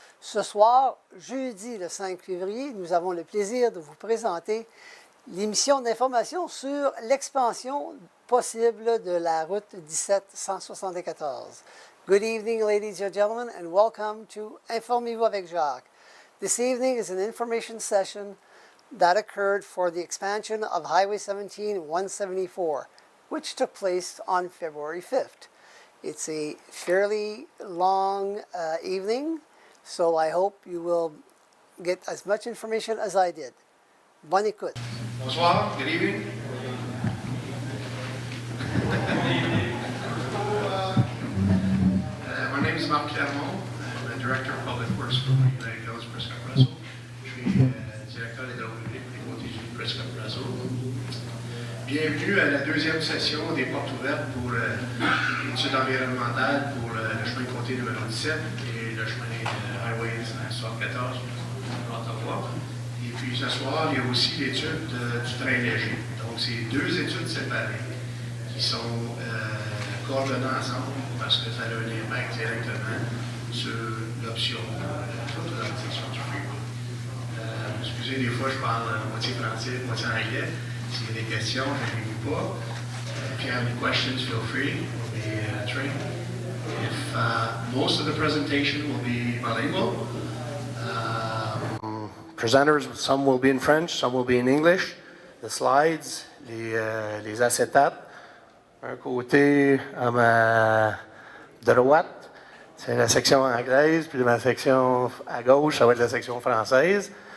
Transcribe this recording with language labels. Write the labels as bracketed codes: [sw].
[fr] Ce soir, jeudi le 5 février, nous avons le plaisir de vous présenter l'émission d'information sur l'expansion possible de la route 1774. [en] Good evening, ladies and gentlemen, and welcome to Informez-vous avec Jacques. This evening is an information session that occurred for the expansion of Highway 17 174, which took place on February 5th. It's a fairly long evening, so I hope you will get as much information as I did. [fr] Bonne écoute. Bonsoir, [en] good evening. My name is Marc Clermont. I'm the Director of Public Works for United Hills Prescott Russell. [fr] Je suis directeur des travaux publics pour les côtés du Prescott Russell. Bienvenue à la deuxième session des portes ouvertes pour l'étude environnementale pour le chemin de comté numéro 17 et le chemin Highway 74 à Ottawa. Et puis ce soir, il y a aussi l'étude du train léger. Donc, c'est deux études séparées qui sont coordonnées ensemble parce que ça a un impact directement sur l'option de l'automatisation du freeway. Excusez, des fois, je parle moitié français, moitié anglais. S'il y a des questions, je ne vous pas. [en] If you have any questions, feel free. We'll be trained. If most of the presentation will be bilingual. Presenters, some will be in French, some will be in English. The slides, [fr] les acétates. Un côté à ma droite, c'est la section anglaise, puis ma section à gauche, ça va être la section française.